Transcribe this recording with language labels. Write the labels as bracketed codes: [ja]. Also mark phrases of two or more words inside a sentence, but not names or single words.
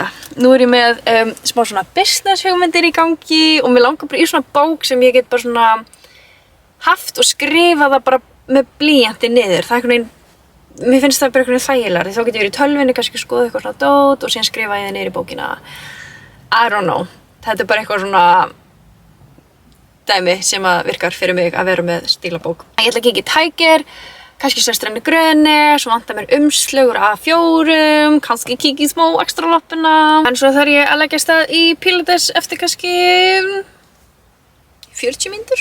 [is] Nú er ég með smá svona business hugmyndir í gangi og mér langar bara í svona bók sem ég get bara svona haft og skrifa það bara með blýanti niður. Það er einhvern veginn, mér finnst það bara einhvern veginn þægilegri. Þá get ég verið í tölvunni, kannski skoða eitthvað svona dót og síðan skrifa ég það niður í bókina. [en] I don't know. [is] Þetta er bara eitthvað svona dæmi sem að virkar fyrir mig að vera með stílabók. Ég ætla að kíkja í Tiger. Kannski Söstrenni Gröni, svo vantar mér umslögur A4, kannski kíkja í smá extra loppuna. En svo þarf ég að leggja stað í Pilates eftir kannski 40 mínútur.